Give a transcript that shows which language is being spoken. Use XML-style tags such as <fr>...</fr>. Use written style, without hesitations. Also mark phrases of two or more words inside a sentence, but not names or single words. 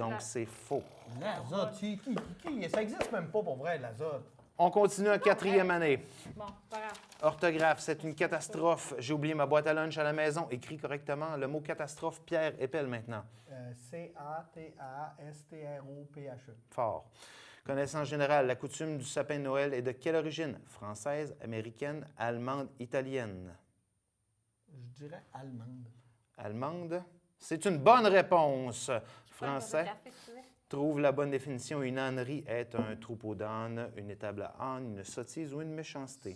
<fr>donc la- c'est faux. L'azote, ça existe même pas pour vrai, l'azote. On continue en 4e année. Bon, pas grave. Orthographe, c'est une catastrophe. J'ai oublié ma boîte à lunch à la maison. Écris correctement le mot catastrophe. Pierre, épelle maintenant. C-A-T-A-S-T-R-O-P-H-E. Fort. Connaissance générale, la coutume du sapin de Noël est de quelle origine? Française, américaine, allemande, italienne? Je dirais allemande. Allemande. C'est une bonne réponse. Français. Café, tu veux? Trouve la bonne définition. Une ânerie est un troupeau d'ânes, une étable à âne, une sottise ou une méchanceté.</fr>